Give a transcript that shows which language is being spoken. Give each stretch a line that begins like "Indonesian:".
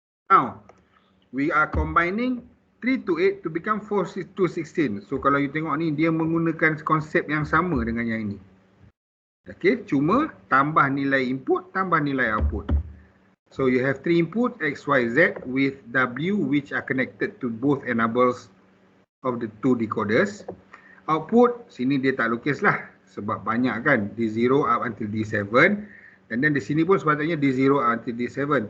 English: Now, we are combining 3 to 8 to become 4 to 16.
Malay: So kalau you tengok ni, dia menggunakan konsep yang sama dengan yang ini. Okay, cuma tambah nilai input, tambah nilai output.
English: So you have 3 input X, Y, Z with W which are connected to both enables of the 2 decoders.
Malay: Output, sini dia tak lukis lah. Sebab banyak kan. D0
English: up until
Malay: D7. Dan
English: then
Malay: di sini pun sepatutnya D0 up until D7.